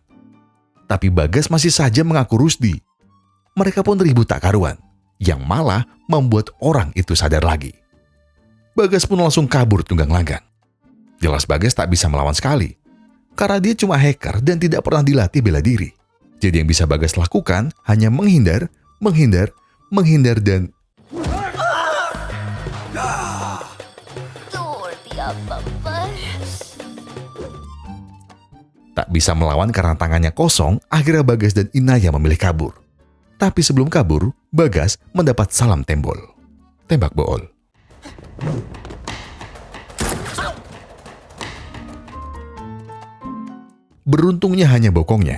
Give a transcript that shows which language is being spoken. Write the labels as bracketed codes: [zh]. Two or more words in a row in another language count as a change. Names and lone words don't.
[id] Tapi Bagas masih saja mengaku Rusdi. Mereka pun ribut tak karuan, yang malah membuat orang itu sadar lagi. Bagas pun langsung kabur tunggang langgang. Jelas Bagas tak bisa melawan sekali, karena dia cuma hacker dan tidak pernah dilatih bela diri. Jadi yang bisa Bagas lakukan hanya menghindar dan... [hi] तोड़ दिया बब्बर. [id] Tak bisa melawan karena tangannya kosong, akhirnya Bagas dan Inaya memilih kabur. Tapi sebelum kabur, Bagas mendapat salam tembol. Tembak bool. Beruntungnya hanya bokongnya.